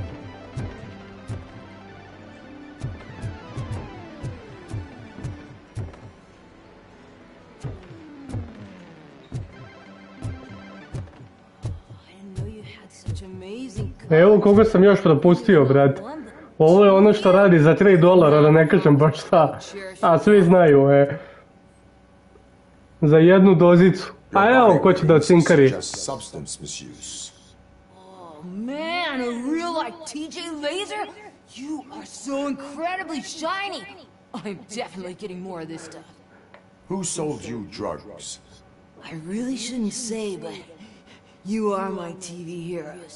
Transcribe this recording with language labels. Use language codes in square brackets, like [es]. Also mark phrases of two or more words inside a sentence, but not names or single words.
[sr] Evo koga sam još propustio, brate. Ovo je ono što radi za $3, da ne kažem baš šta. A svi znaju, za jednu dozicu. A evo ko će da cinkari. [en] Oh man, a real like TJ laser? You are so incredibly shiny. I'm definitely getting more of this stuff. Who sold you drugs? I really shouldn't say, but you are my TV heroes.